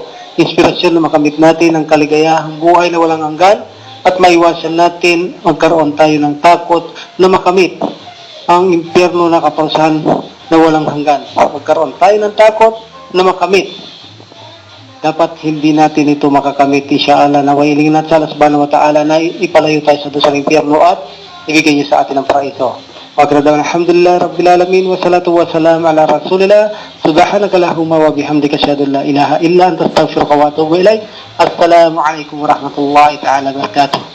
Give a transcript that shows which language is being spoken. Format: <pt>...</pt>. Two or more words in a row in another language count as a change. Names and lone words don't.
<tl>Inspirasyon na makamit natin ang kaligayahang buhay na walang hanggan at maiwasan natin magkaroon tayo ng takot na makamit ang impyerno na kaparusahan na walang hanggan. Magkaroon tayo ng takot na makamit. Dapat hindi natin ito makakamit. InsyaAllah, nawailing natin sa</tl> <ar>الله سبحانه وتعالى</ar> <tl>na ipalayo tayo sa dusang impyerno at ibigay niyo sa atin ang paraiso.</tl> <ar>الحمد لله رب العالمين والصلاة والسلام على رسول الله. سبحانك اللهم وبحمدك أشهد أن لا إله إلا أنت أستغفرك وأتوب إليك. السلام عليكم ورحمة الله تعالى وبركاته.</ar>